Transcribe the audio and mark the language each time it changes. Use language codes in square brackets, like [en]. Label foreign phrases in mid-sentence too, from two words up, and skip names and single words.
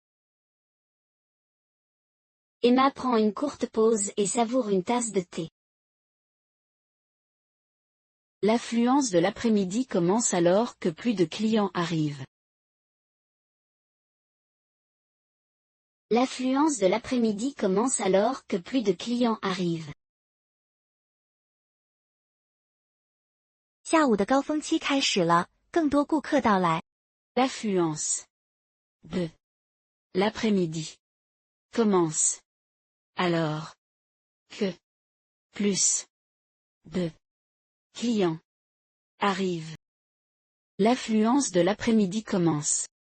[fr] Emma prend une courte pause et savoure une tasse de thé. L'affluence de l'après-midi commence alors que plus de clients arrivent. L'affluence de l'après-midi commence alors que plus de clients arrivent. [zh] 下午的高峰期开始了，更多顾客到来。 [fr] L'affluence de l'après-midi commence alors que plus de clients arrivent. L'affluence de l'après-midi commence.